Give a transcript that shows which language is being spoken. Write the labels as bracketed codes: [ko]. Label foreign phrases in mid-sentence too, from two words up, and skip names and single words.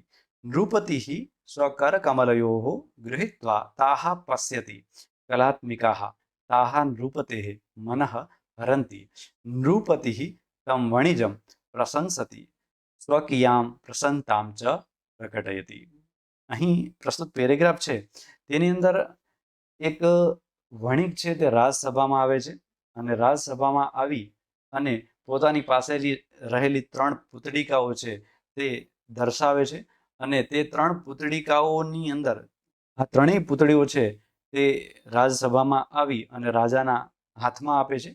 [sa] नृपतिः स्वकरकमलयोः गृहीत्वा ताः पश्यति। कलात्मिकाः ताः नृपतेः मनः हरन्ति। नृपतिः तं वणिजं प्रशंसति, स्वकीयां प्रसन्नतां च प्रकटयति। [gu] અહીં પ્રસ્તુત પેરેગ્રાફ છે તેની અંદર એક વણિક છે તે રાજસભામાં આવે છે અને રાજસભામાં આવી અને પોતાની પાસે રહેલી 3 પુતળીકાઓ છે તે દર્શાવે છે અને તે 3 પુતળીકાઓની અંદર આ ત્રણેય પુતળીઓ છે તે રાજસભામાં આવી અને રાજાના હાથમાં આપે છે.